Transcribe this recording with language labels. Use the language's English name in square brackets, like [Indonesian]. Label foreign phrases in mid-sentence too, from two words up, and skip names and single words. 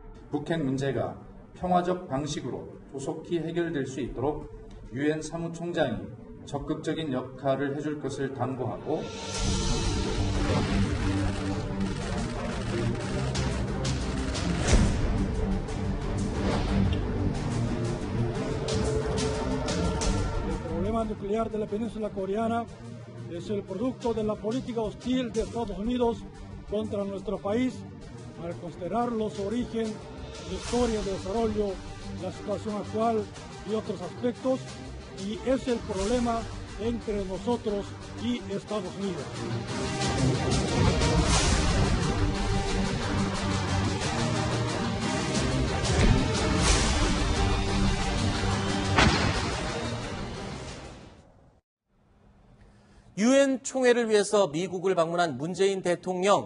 [Korean] 북핵 문제가 평화적 방식으로 조속히 해결될 수 있도록 유엔 사무총장이 적극적인 역할을 해줄 것을 당부하고 [Spanish] El problema nuclear de la península coreana es el producto de la política hostil de Estados Unidos contra nuestro país al considerar los orígenes, la historia de desarrollo, la situación actual y otros aspectos, y es el problema entre nosotros y Estados Unidos. [Korean] 유엔 총회를 위해서 미국을 방문한 문재인 대통령.